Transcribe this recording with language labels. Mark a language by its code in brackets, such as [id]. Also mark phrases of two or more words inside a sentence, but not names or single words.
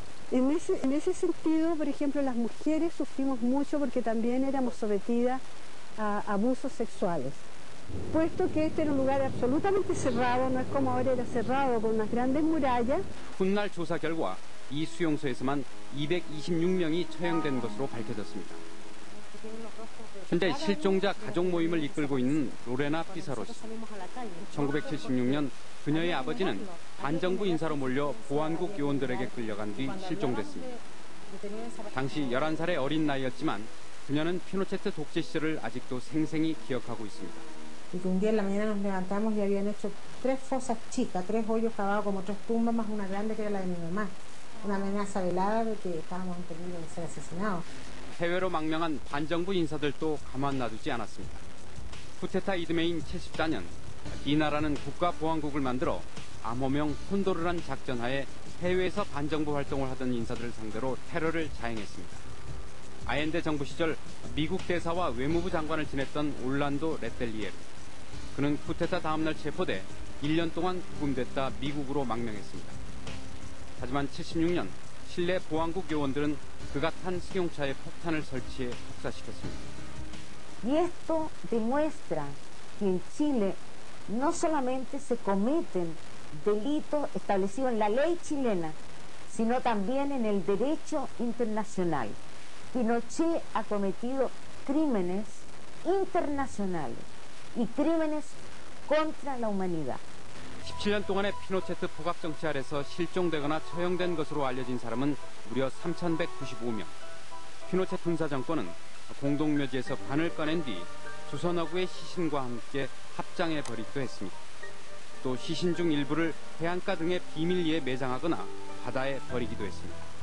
[es] En ese sentido, por ejemplo, las mujeres sufrimos mucho porque también éramos sometidas a abusos sexuales. Puesto que este era un lugar absolutamente cerrado, no es como ahora, era cerrado con unas grandes murallas. [ko] 훗날 조사 결과 이 수용소에서만 226명이 처형된 것으로 밝혀졌습니다. 현재 실종자 가족 모임을 이끌고 있는 로레나 피사로 씨. 1976년 그녀의 아버지는 반정부 인사로 몰려 보안국 요원들에게 끌려간 뒤 실종됐습니다. 당시 11살의 어린 나이였지만 그녀는 피노체트 독재 시절을 아직도 생생히 기억하고 있습니다. [es] Y que un día en la mañana nos levantamos y habían hecho 3 fosas chicas, 3 hoyos cavados como 3 tumbas más una grande que era la de mi mamá. Una amenaza velada de que estábamos en peligro de ser asesinados. [ko] 해외로 망명한 반정부 인사들도 가만 놔두지 않았습니다. 쿠데타 이듬해인 74년 디나라는 국가보안국을 만들어 암호명 콘도르란 작전하에 해외에서 반정부 활동을 하던 인사들을 상대로 테러를 자행했습니다. 아엔데 정부 시절 미국 대사와 외무부 장관을 지냈던 올란도 레텔리에르. 그는 쿠데타 다음날 체포돼 1년 동안 구금됐다 미국으로 망명했습니다. 하지만 76년 칠레 보안국 요원들은 그가 탄 승용차에 폭탄을 설치해 폭사시켰습니다. [es] Y esto demuestra que en Chile no solamente se cometen delitos establecidos en la ley chilena, sino también en el derecho internacional. Pinochet ha cometido crímenes internacionales y crímenes contra la humanidad. [ko] 17년 동안의 피노체트 포갑 정치 아래서 실종되거나 처형된 것으로 알려진 사람은 무려 3,195명. 피노체트 군사 정권은 공동묘지에서 관을 꺼낸 뒤 조선어구의 시신과 함께 합장해 버리기도 했습니다. 또 시신 중 일부를 해안가 등의 비밀리에 매장하거나 바다에 버리기도 했습니다.